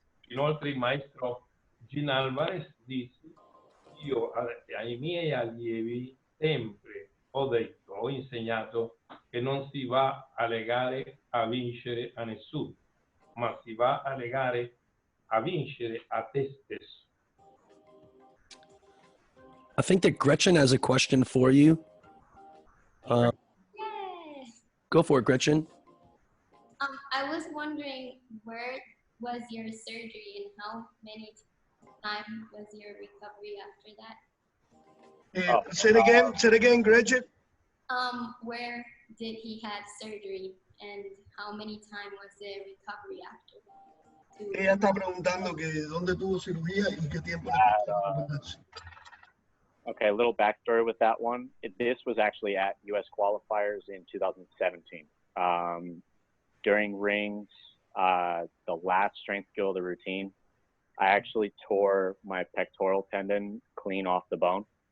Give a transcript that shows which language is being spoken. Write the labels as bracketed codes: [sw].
[it] Inoltre il maestro Gin Alvarez disse: io ai miei allievi sempre ho insegnato che non si va alle gare a vincere a nessuno, ma si va alle gare a vincere a te stesso. [en] I think that Gretchen has a question for you. Go for it, Gretchen. I was wondering, where was your surgery and how many times was your recovery after that? Say it again, Gretchen. Where did he have surgery and how many times was the recovery after that? [es] Ella está preguntando que dónde tuvo cirugía y qué tiempo le costó recuperarse. [en] Okay, a little backstory with that one. This was actually at U.S. qualifiers in 2017. During rings, the last strength skill of the routine, I actually tore my pectoral tendon clean off the bone.